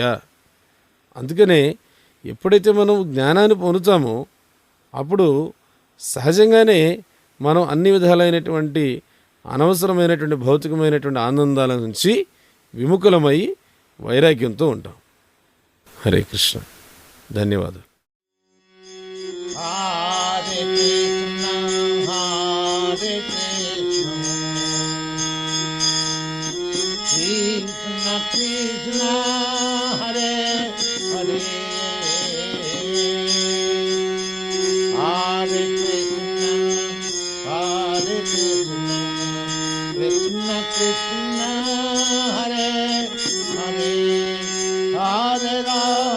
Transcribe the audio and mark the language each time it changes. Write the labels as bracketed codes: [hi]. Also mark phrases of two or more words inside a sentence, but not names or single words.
[te] అందుకనే ఎప్పుడైతే మనం జ్ఞానాన్ని పొందుతామో అప్పుడు సహజంగానే మనం అన్ని విధాలైనటువంటి అనవసరమైనటువంటి భౌతికమైనటువంటి ఆనందాల నుంచి విముఖులమై వైరాగ్యంతో ఉంటాం. [sa] హరే కృష్ణ. [te] ధన్యవాదాలు. [sa] हरे कृष्ण, हरे कृष्ण, कृष्ण कृष्ण, हरे हरे, हरे कृष्ण, हरे कृष्ण, कृष्ण कृष्ण, हरे हरे, हरे राम.